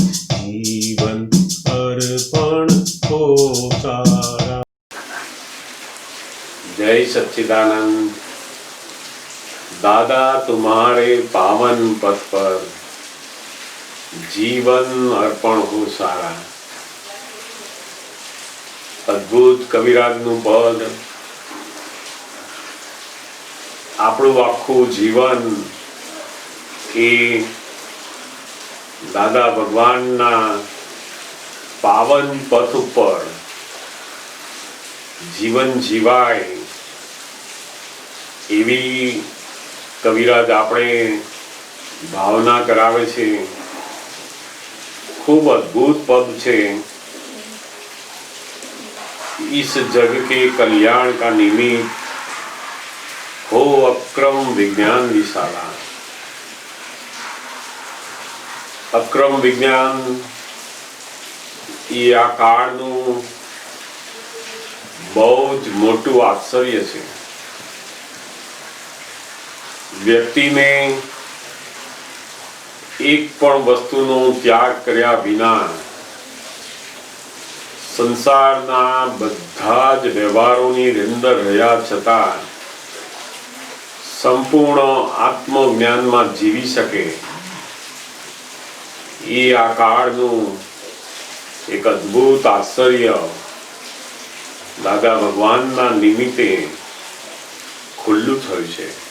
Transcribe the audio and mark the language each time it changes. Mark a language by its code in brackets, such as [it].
[hi] जीवन अर्पण हो सारा। जय सच्चिदानंद। दादा तुम्हारे पावन पथ पर जीवन अर्पण हो सारा। [gu] અદ્ભુત કવિરાજનું પદ આપણું આખું જીવન એ દાદા ભગવાનના પાવન પથ ઉપર જીવન જીવાય એવી કવિરાજ આપણે ભાવના કરાવે છે। ખૂબ અદ્ભુત પદ છે। [hi] इस जग के कल्याण का निमित्त हो अक्रम विज्ञान विशाला। [gu] अक्रम विज्ञान ये आ काळનું બહુ જ મોટું આશ્ચર્ય છે। વ્યક્તિને એક પણ વસ્તુનો ત્યાગ કર્યા વિના સંસારના બધા જ વ્યવહારોની અંદર રહ્યા છતાં સંપૂર્ણ આત્મજ્ઞાનમાં જીવી શકે એ આ કાળનું એક અદ્ભુત આશ્ચર્ય દાદા ભગવાનના નિમિત્તે ખુલ્લું થયું છે।